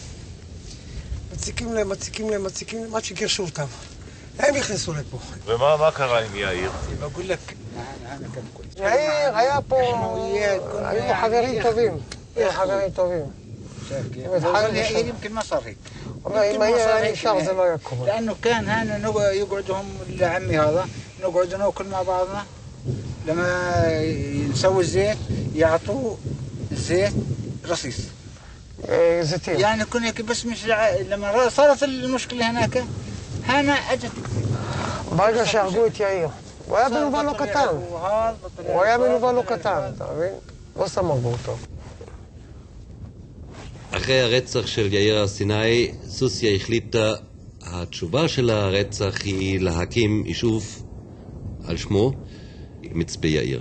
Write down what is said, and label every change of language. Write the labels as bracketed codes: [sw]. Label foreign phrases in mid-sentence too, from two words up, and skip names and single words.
[he] מציקים להם, עד שגירשו אותם. הם נכנסו לפה. ומה קרה עם יאיר? יאיר היה פה, היו חברים טובים. חברים טובים. [ar] אבל יאיר يمكن ما صار هيك. [he] אם היה נשאר זה לא היה קורה. [ar] لأنه كان هنا يقعدوا هم لعمي هذا نقعد ناكل مع بعضنا لما نسوي الزيت يعطوا زيت رصيص. زيتين. يعني كنا هيك بس مش لما صارت المشكلة هناك هنا أجت. [he] ברגע שהרגו את יאיר, הוא היה מנוול לא קטן. הוא היה מנוול לא קטן, אתה מבין? לא סתם הרגו אותו. אחרי הרצח של יאיר הר-סיני, סוסיא החליטה, התשובה של הרצח היא להקים יישוב על שמו, מצפה יאיר.